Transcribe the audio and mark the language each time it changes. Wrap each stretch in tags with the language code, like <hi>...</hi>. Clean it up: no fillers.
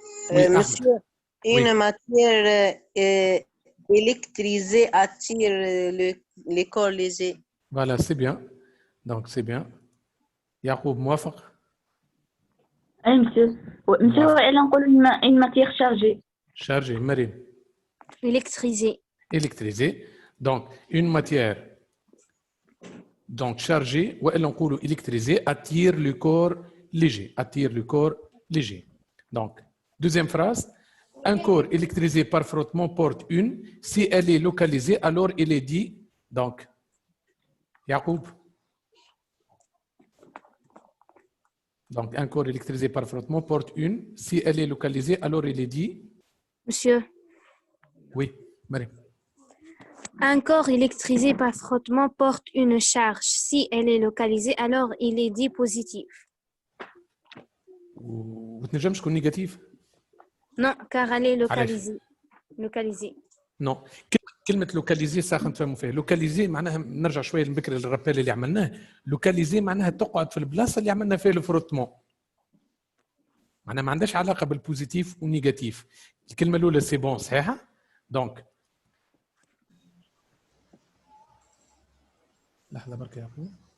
<fr>Monsieur, une matière électrisée attire les corps légers. Voilà, c'est bien. Donc, c'est bien.</fr> <ar>Yacoub, موافق؟ اي مسيو الا نقولوا</ar> <fr>une matière chargée. Chargée, Marine. Électrisée. Électrisée. Donc, une matière donc chargée ou elle</fr> <ar>نقولوا</ar> <fr>électrisée attire le corps léger. Attire le corps léger. Donc, deuxième phrase. Un corps électrisé par frottement porte une. Si elle est localisée, alors il est dit. Donc, Yacoub. Donc, un corps électrisé par frottement porte une. Si elle est localisée, alors il est dit. Monsieur. Oui, Marie. Un corps électrisé par frottement porte une charge. Si elle est localisée, alors il est dit positif.</fr> <ar>وتنجمش تكون négatif.</ar> <fr>Non, car elle est localisée. Localisée. Non.</fr> <ar>كلمة لوكاليزي ساخن نفهموا فيها. لوكاليزي معناها نرجع شوية لبكري للرابيل اللي عملناه. لوكاليزي معناها تقعد في البلاصة اللي عملنا فيها الفروتمون. معناها ما عندهاش علاقة بالبوزيتيف والنيجاتيف. الكلمة الأولى سي بون صحيحة؟ دونك لحظة برك يا يعقوب.</ar>